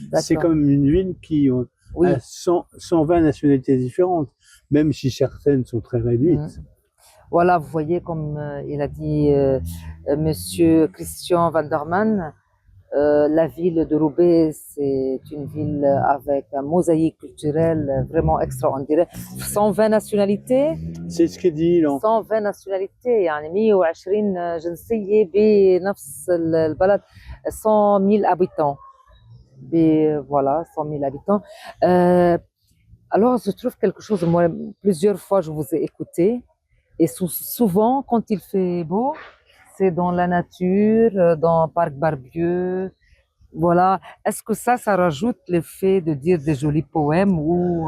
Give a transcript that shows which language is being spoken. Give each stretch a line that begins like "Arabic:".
French: C'est quand même une ville qui a 120 nationalités différentes, même si certaines sont très réduites. Voilà, vous voyez, comme il a dit Monsieur Christian Vanderman, La ville de Roubaix, c'est une ville avec un mosaïque culturel vraiment extraordinaire. 120 nationalités. C'est ce qu'est dit, là. 120 nationalités
Arabic: يعني 120 جنسية بنفس البلد
French: 100 000 habitants. Voilà, 100 000 habitants. Alors, je trouve quelque chose, moi, plusieurs fois, je vous ai écouté, et souvent, quand il fait beau, c'est dans la nature, dans le parc Barbieux, voilà. Est-ce que ça rajoute le fait de dire des jolis poèmes ou...